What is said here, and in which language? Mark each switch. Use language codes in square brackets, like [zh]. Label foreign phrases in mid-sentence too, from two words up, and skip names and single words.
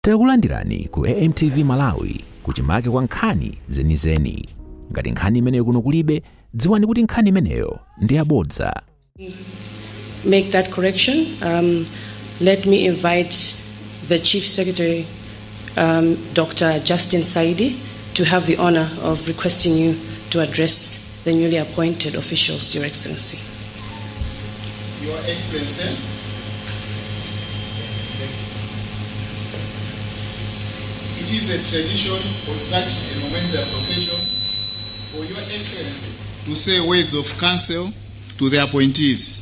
[ny] Takulandirani ku AMTV Malawi kuchimake kwa nkhani zenizeni. Ngati nkhani imeneyo kuno kulibe, dziwani kuti nkhani imeneyo ndi yabodza. [en] Make that correction. Let me invite the Chief Secretary, Dr. Justin Saidi, to have the honor of requesting you to address the newly appointed officials, Your Excellency. Your Excellency, it is a tradition on such a momentous occasion for Your Excellency to say words of counsel to the appointees.